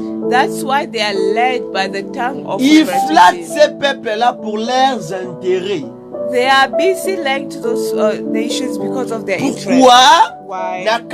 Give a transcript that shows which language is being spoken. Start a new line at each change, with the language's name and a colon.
English: That's why they are led by the tongue of
French: ils flattent ces peuples-là pour leurs intérêts.
English: They are busy lying to those nations because of their interests. Why?